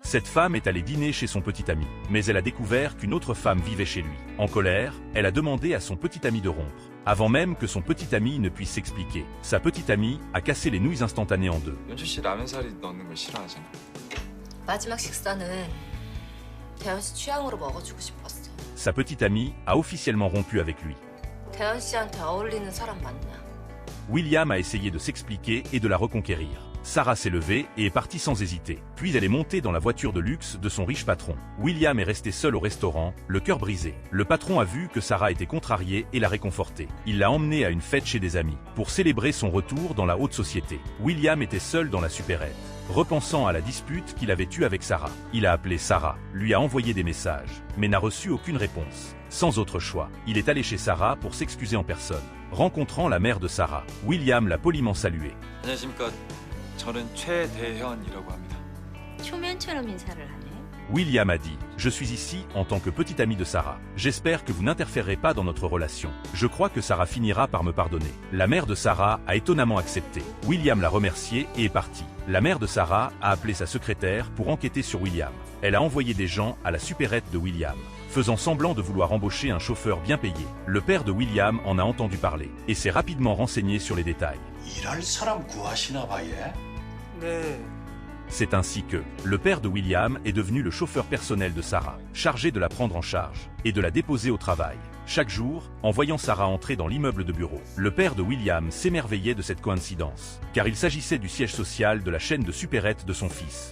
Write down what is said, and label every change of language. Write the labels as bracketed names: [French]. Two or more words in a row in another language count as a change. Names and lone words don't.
[French] Cette femme est allée dîner chez son petit ami, mais elle a découvert qu'une autre femme vivait chez lui. En colère, elle a demandé à son petit ami de rompre. Avant même que son petit ami ne puisse s'expliquer, sa petite amie a cassé les nouilles instantanées en deux. [Korean] 연주 씨 라면사리 넣는 거 싫어하잖아. 마지막 식사는 대현 씨 취향으로 먹어주고 싶었어. [French] Sa petite amie a officiellement rompu avec lui. [Korean] 대현 씨한테 어울리는 사람 맞냐? [French] William a essayé de s'expliquer et de la reconquérir. Sarah s'est levée et est partie sans hésiter. Puis elle est montée dans la voiture de luxe de son riche patron. William est resté seul au restaurant, le cœur brisé. Le patron a vu que Sarah était contrariée et l'a réconfortée. Il l'a emmenée à une fête chez des amis, pour célébrer son retour dans la haute société. William était seul dans la supérette. Repensant à la dispute qu'il avait eue avec Sarah, il a appelé Sarah, lui a envoyé des messages, mais n'a reçu aucune réponse. Sans autre choix, il est allé chez Sarah pour s'excuser en personne. Rencontrant la mère de Sarah, William l'a poliment saluée. [Korean] 안녕하십니까. 저는 최대현이라고 합니다. 초면처럼 인사를 하네. [French] William a dit, je suis ici en tant que petit ami de Sarah. J'espère que vous n'interférerez pas dans notre relation. Je crois que Sarah finira par me pardonner. La mère de Sarah a étonnamment accepté. William l'a remercié et est parti. La mère de Sarah a appelé sa secrétaire pour enquêter sur William. Elle a envoyé des gens à la supérette de William, faisant semblant de vouloir embaucher un chauffeur bien payé. Le père de William en a entendu parler et s'est rapidement renseigné sur les détails. [Korean] 일할 사람 구하시나 봐, 얘? 네. [French] C'est ainsi que le père de William est devenu le chauffeur personnel de Sarah, chargé de la prendre en charge et de la déposer au travail. Chaque jour, en voyant Sarah entrer dans l'immeuble de bureau, le père de William s'émerveillait de cette coïncidence, car il s'agissait du siège social de la chaîne de supérettes de son fils.